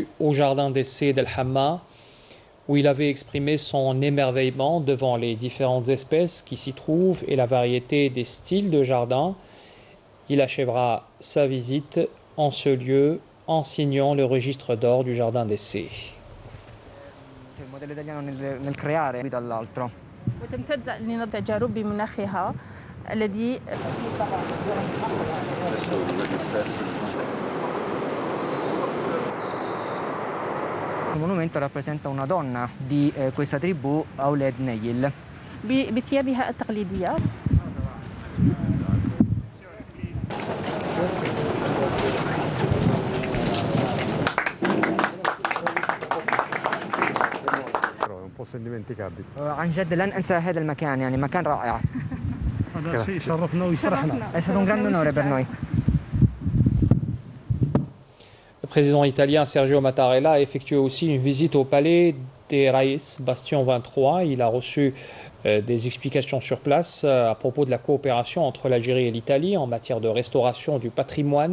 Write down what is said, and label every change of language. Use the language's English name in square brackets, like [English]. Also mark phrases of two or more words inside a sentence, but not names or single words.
[French] au jardin d'essai d'El Hamma, où il avait exprimé son émerveillement devant les différentes espèces qui s'y trouvent et la variété des styles de jardin. Il achèvera sa visite en ce lieu en signant le registre d'or du jardin d'essai. [Italian] Il modello italiano nel creare dall'altro. [Arabic] وتمتد للتجارب بمناخها الذي [Italian] Il monumento rappresenta una donna di questa tribù, Auled Neyil. [Arabic] بثيابها التقليدية. عن جد لن أنسى هذا المكان، يعني مكان رائع. هذا شيء شرفنا ويشرحنا. [Italian] È stato un grande onore per noi. [French] Le président italien Sergio Mattarella a effectué aussi une visite au palais des Raïs, Bastion 23. Il a reçu des explications sur place à propos de la coopération entre l'Algérie et l'Italie en matière de restauration du patrimoine.